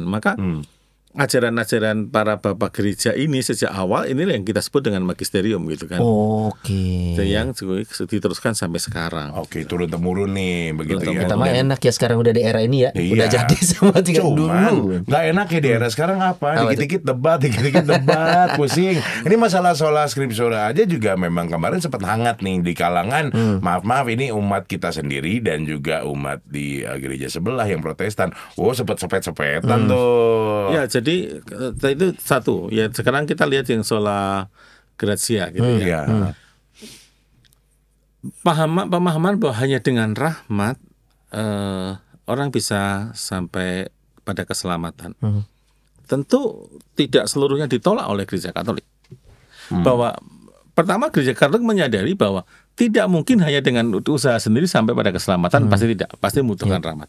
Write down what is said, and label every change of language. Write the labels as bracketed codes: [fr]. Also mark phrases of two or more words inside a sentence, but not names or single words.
[id] Maka ajaran-ajaran para bapak gereja ini sejak awal inilah yang kita sebut dengan magisterium gitu kan. Yang diteruskan sampai sekarang. Turun-temurun nih begitu ya. Kita mah enak ya sekarang udah di era ini ya. Udah jadi sama tinggal dulu. Nggak enak ya di era sekarang apa? Dikit-dikit debat, pusing. Ini masalah [la] sola scriptura [id] aja juga memang kemarin sempat hangat nih di kalangan. Maaf ini umat kita sendiri dan juga umat di gereja sebelah yang Protestan. Sempat sepet-sepetan tuh. Ya, jadi itu satu. Ya, sekarang kita lihat yang [la] sola gratia [id] gitu ya. Pemahaman bahwa hanya dengan rahmat orang bisa sampai pada keselamatan. Tentu tidak seluruhnya ditolak oleh gereja Katolik. Bahwa pertama, gereja Katolik menyadari bahwa tidak mungkin hanya dengan usaha sendiri sampai pada keselamatan, pasti tidak, pasti membutuhkan rahmat.